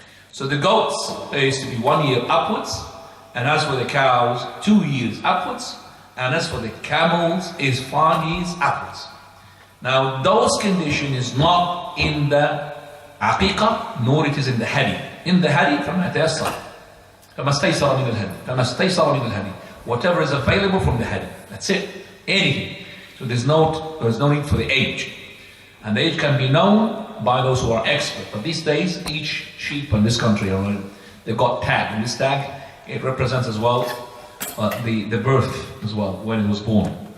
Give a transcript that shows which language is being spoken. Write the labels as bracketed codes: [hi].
[en] So the goats is to be 1 year upwards, and as for the cows, 2 years upwards, and as for the camels, is 5 years upwards. Now those condition is not in the aqiqah, nor it is in the hadi. In the hadi, [ar] فَمَا تَيَسَّرَ فَمَا اسْتَيْسَرَ مِنَ الْهَدِي فَمَا اسْتَيْسَرَ مِنَ الْهَدِي. [en] Whatever is available from the hadi. That's it. Anything. So there's no need for the age. And the age can be known by those who are expert. But these days, each sheep in this country, they've got tag. And this tag, it represents as well the birth as well, when it was born.